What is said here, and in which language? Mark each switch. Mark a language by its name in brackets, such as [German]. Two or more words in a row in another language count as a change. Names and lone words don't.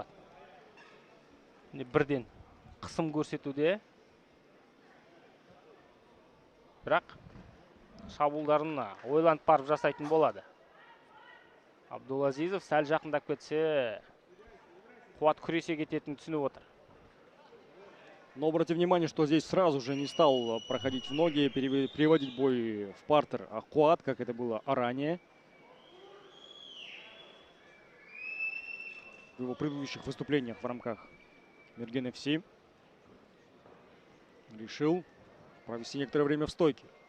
[Kazakh] Бірден қысым көрсетуде. Бірақ шабуылдарын ойланып барып жасайтын болады. Абдулазизов сәл жақындап кетсе, Қуат күресе кететінін түсініп отыр. [Russian] Но обратите внимание, что здесь сразу же не стал проходить в ноги, переводить бой в партер Куат, как это было ранее. В его предыдущих выступлениях в рамках Мирген FC решил провести некоторое время в стойке.